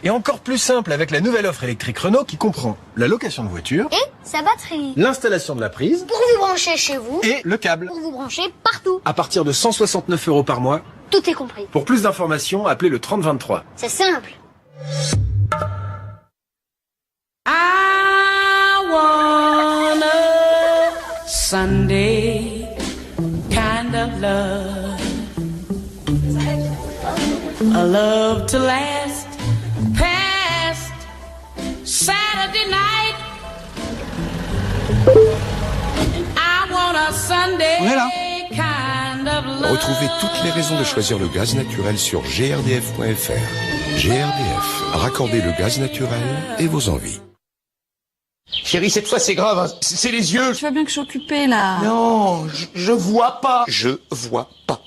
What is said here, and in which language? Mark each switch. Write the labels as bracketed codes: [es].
[fr] Et encore plus simple avec la nouvelle offre électrique Renault qui comprend la location de voiture. Et sa batterie. L'installation de la prise. Pour vous brancher chez vous. Et le câble. Pour vous brancher partout. À partir de 169 € par mois. Tout est compris. Pour plus d'informations, appelez le 3023. C'est simple. [en] I want a Sunday kind of love, a love to last past Saturday night. I want a Sunday kind of love. [fr] Retrouvez toutes les raisons de choisir le gaz naturel sur grdf.fr. GRDF, raccordez le gaz naturel et vos envies. Chérie, cette fois c'est grave, hein. C'est les yeux. Tu vois bien que je suis occupée là. Non, je vois pas. Je vois pas.